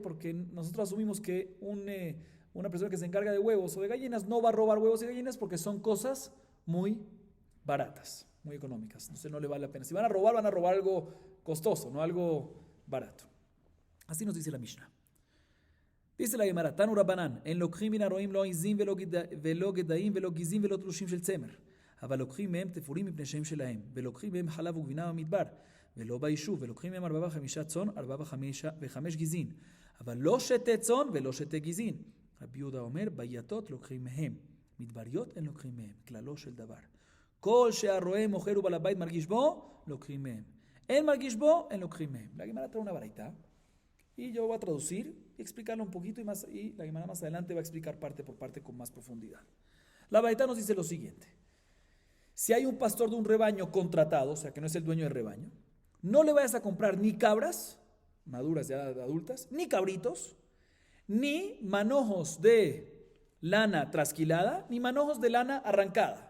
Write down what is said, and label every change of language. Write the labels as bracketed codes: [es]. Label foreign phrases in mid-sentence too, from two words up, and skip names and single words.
[es] Porque nosotros asumimos que una persona que se encarga de huevos o de gallinas no va a robar huevos y gallinas porque son cosas muy baratas, muy económicas, entonces no le vale la pena. Si van a robar algo costoso, no algo barato. Así nos dice la Mishnah. Dice la Gemara, [arc] תנו רבנן, [he] en לוקחים מן הרועים לא עזים ולא גדיים ולא גזים ולא תלושים של צמר, אבל לוקחים מהם תפורים מפני שהם שלהם, ולוקחים מהם חלב וגבינה במדבר, ולא ביישוב, ולוקחים מהם 4 ו5 צאן, 4 ו5 גזין, אבל לא שתי צאן ולא שתי גזין. רבי יהודה אומר, בייתות לוקחים מהם, מדבריות אין לוקחים מהם, כללו של דבר. כל שהרועה מוכר ובעל הבית מרגיש בו, לוקחים מהם. אין מרגיש בו, אין לוקחים מהם. [es] La Gemara trae una baraita. Y yo voy a traducir y explicarlo un poquito y la Gemara más adelante va a explicar parte por parte con más profundidad. La baraita nos dice lo siguiente. Si hay un pastor de un rebaño contratado, o sea que no es el dueño del rebaño, no le vayas a comprar ni cabras, maduras ya adultas, ni cabritos, ni manojos de lana trasquilada, ni manojos de lana arrancada.